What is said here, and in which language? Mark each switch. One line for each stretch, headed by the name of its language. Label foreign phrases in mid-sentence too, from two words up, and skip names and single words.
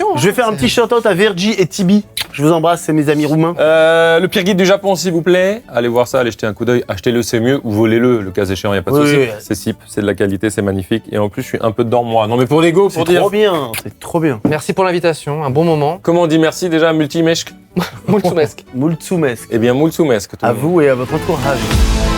French: Je vais faire un petit shout-out à Vergi et Tibi. Je vous embrasse, c'est mes amis roumains. Le pire guide du Japon, s'il vous plaît. Allez voir ça, allez jeter un coup d'œil. Achetez-le, c'est mieux. Ou volez-le, le cas échéant, il n'y a pas de Oui, souci. oui. C'est SIP, c'est de la qualité, c'est magnifique. Et en plus, je suis un peu dedans, moi. Non, mais pour l'ego, C'est pour dire. trop bien, c'est trop bien. Merci pour l'invitation, un bon moment. Comment on dit merci déjà,
Romanian: multimeshk? Mulțumesc. Mulțumesc.
French: Eh bien, mulțumesc. tout le À monde. vous et à votre entourage.